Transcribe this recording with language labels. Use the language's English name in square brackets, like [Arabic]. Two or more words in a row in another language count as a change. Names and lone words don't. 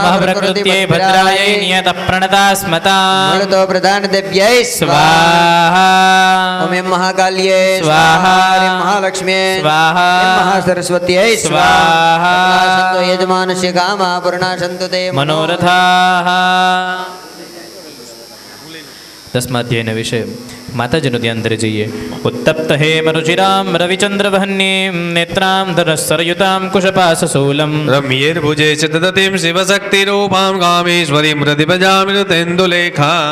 [Sanskrit] नमः प्रकृत्यै भद्रायै नियतप्रणता स्मता मूलतो प्रधान दिव्यै स्वाहा. ओम ऐं महाकाल्ये स्वाहा. ऐं महालक्ष्म्यै स्वाहा. ऐं महासरस्वत्यै स्वाहा. सन्तो यजमानस्य कामा पूर्णा सन्तु ते मनोरथाः. [Gujarati] દસમાધ્યાયના વિશે માતાજીનું ધ્યાન ધરી જઈએ. [Sanskrit] ઉત્તપ્ત હેમરુચિરામ રવિચંદ્રવહન્યીમ નેત્રામ ધરસરયુતામ કુશપાસશૂલમ રમ્યેર્ભુજે ચ દદતીમ શિવશક્તિરૂપાં કામેશ્વરીમ પ્રતિભજામિ તેન્દુલેખામ.